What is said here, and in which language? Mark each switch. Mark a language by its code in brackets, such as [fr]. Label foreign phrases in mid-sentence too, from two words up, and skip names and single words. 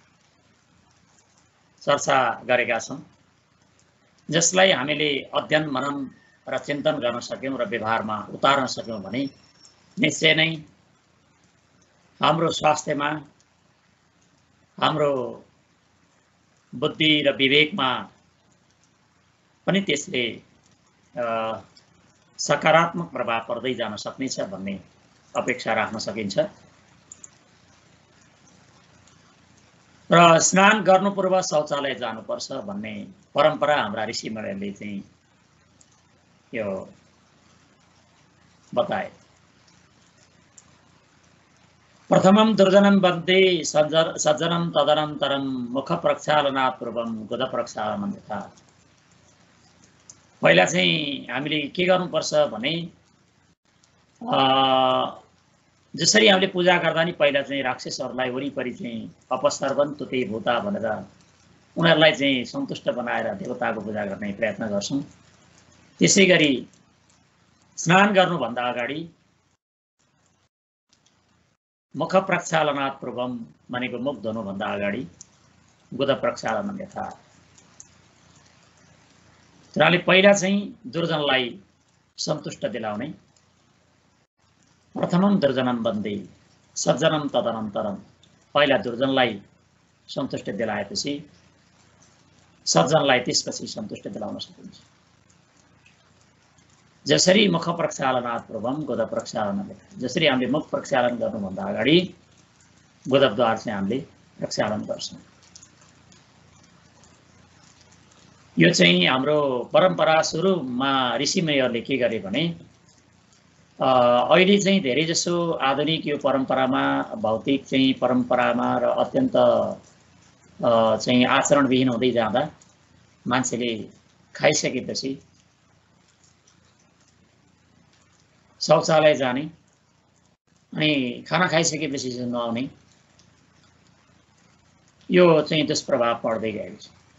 [ne] चर्चा गरेका छौं, जसलाई हामीले अध्ययन मनन र चिन्तन गर्न सक्यौं र व्यवहारमा उतार्न सक्यौं भने निश्चय नै हाम्रो स्वास्थ्यमा, हाम्रो बुद्धि र विवेकमा पनि त्यसले सकारात्मक प्रभाव पर्दै जान सक्नेछ भन्ने अपेक्षा राख्न सकिन्छ। र स्नान गर्नु पूर्व शौचालय जानुपर्छ भन्ने परम्परा हाम्रा ऋषिमुनिहरूले चाहिँ यो बताए। [sa] प्रथमं दुर्जनं वन्दे सज्जनं तदनन्तरं मुख प्रक्षालनात् पूर्वं गुद प्रक्षालनं यथा। [ne] पहिला चाहिँ हामीले के गर्नुपर्छ भने जसरी हामीले पूजा गर्दा नि पहिला चाहिँ राक्षसहरूलाई वरिपरि चाहिँ [sa] अपसर्वन तुते भूता [ne] भनेर उनीहरूलाई चाहिँ सन्तुष्ट बनाएर देवताको पूजा गर्ने प्रयत्न गर्छौं। त्यसैगरी स्नान गर्नुभन्दा अगाडि [sa] मुख प्रक्षालनात् पूर्वम [ne] भनेको मुख धुनुभन्दा अगाडि [sa] गुद प्रक्षालनं यथा। [ne] त्यसले पहिला चाहिँ दुर्जनलाई सन्तुष्ट दिलाउने। [sa] प्रथमं दुर्जनं वन्दे सज्जनं तदनन्तरं, [ne] पहिला दुर्जनलाई सन्तुष्ट दिलाएपछि सज्जनलाई त्यसपछि सन्तुष्ट दिलाउन सकिन्छ। [sa] जसरी मुख प्रक्षालनात् पूर्वम गुद प्रक्षालनं यथा। [ne] जसरी हामीले मुख प्रक्षालन गर्नुभन्दा अगाडि गुदद्वार चाहिँ हामीले प्रक्षालन गर्छौं। यो चाहिँ हाम्रो परम्परा सुरुमा ऋषिमुनिहरूले के गरे भने अहिले चाहिँ धेरै जसो आधुनिक यो परम्परामा, भौतिक चाहिँ परम्परामा र अत्यन्त चाहिँ आचरणविहीन हुँदै जाँदा मान्छेले खाइसकेपछि शौचालय जाने अनि खाना खाइसकेपछि नुहाउने, यो चाहिँ दुष्प्रभाव पर्दै गएको छ।